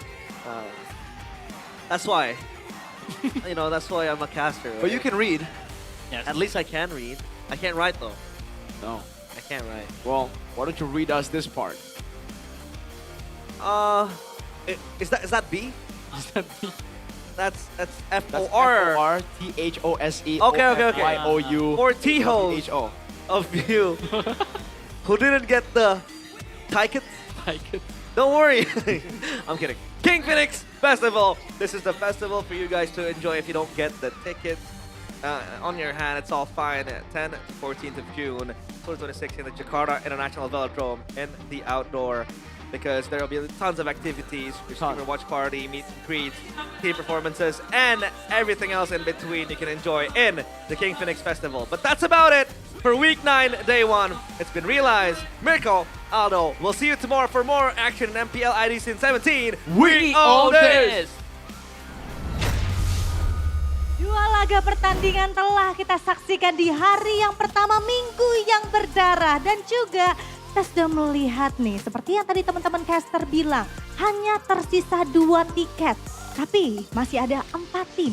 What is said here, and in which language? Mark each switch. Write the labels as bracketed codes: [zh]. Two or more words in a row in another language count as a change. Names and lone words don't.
[en] That's why. That's why I'm a caster. But you can read. Yes. At least I can read. I can't write though. No. I can't write. Well, why don't you read us this part? Is that B? Is that B? That's That's F-O-R. F-O-R-T-H-O-S-E. Okay. Y-O-U. For T-holes H-O. of you who didn't get the tickets. Tickets. Don't worry. I'm kidding. King Phoenix Festival. This is the festival for you guys to enjoy if you don't get the tickets on your hand. It's all fine. 10 to 14th of June, 2026 in the Jakarta International Velodrome in the outdoor. Because there will be tons of activities, streamer watch party, meet and greet, team performances, and everything else in between you can enjoy in the King Phoenix Festival. But that's about it for week 9, day 1. It's been realized. Mirko, Aldo, we'll see you tomorrow for more action in MPL ID Season 17. We own this! [id] Dua laga pertandingan telah kita saksikan di hari yang pertama minggu yang berdarah. Dan juga kita sudah melihat nih, seperti yang tadi teman-teman caster bilang, hanya tersisa 2 tiket. Tapi masih ada 4 tim.